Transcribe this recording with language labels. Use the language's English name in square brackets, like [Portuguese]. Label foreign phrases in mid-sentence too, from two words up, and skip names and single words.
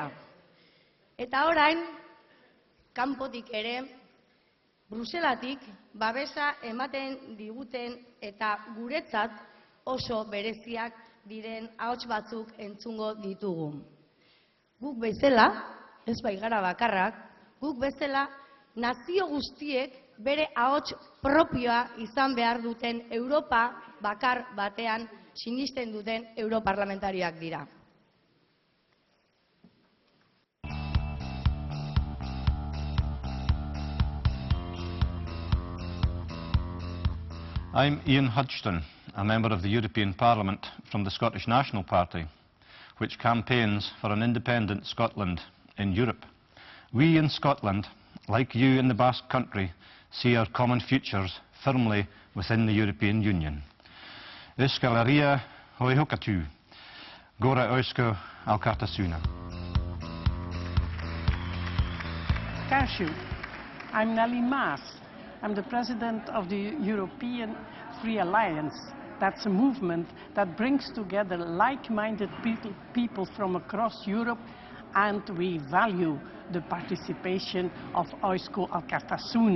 [Basque] Eta orain, kanpotik ere, Bruselatik babesa ematen diguten eta guretzat oso bereziak diren ahots batzuk entzungo ditugu. Guk bezala, ez baigara bakarrak, guk bezala nazio guztiek bere ahots propioa izan behar duten Europa bakar batean sinisten duten europarlamentariak dira. [English] I'm Ian Hudgston, a member of the European Parliament from the Scottish National Party, which campaigns for an independent Scotland in Europe. We in Scotland, like you in the Basque Country, see our common futures firmly within the European Union. [Basque] Euskal Herria hoi hokatu, gora Eusko Alkartasuna. Cashew. [English] I'm Nelly Maas. I'm the president of the European Free Alliance. That's a movement that brings together like-minded people from across Europe, and we value the participation of Eusko Alkartasuna.